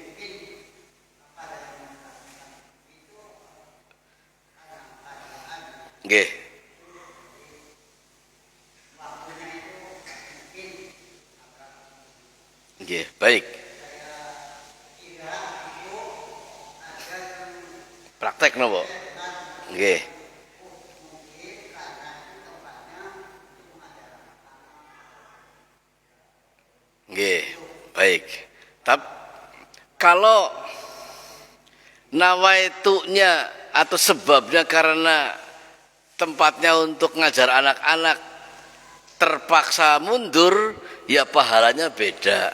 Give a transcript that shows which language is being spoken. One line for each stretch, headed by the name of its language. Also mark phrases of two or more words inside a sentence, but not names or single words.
Balinese: Nggih. Nggih,
Indonesian: baik.
Balinese: Praktek napa? Nggih. Nggih,
Indonesian: baik. Tapi kalau nawaitunya atau sebabnya karena tempatnya untuk ngajar anak-anak terpaksa mundur, ya pahalanya beda.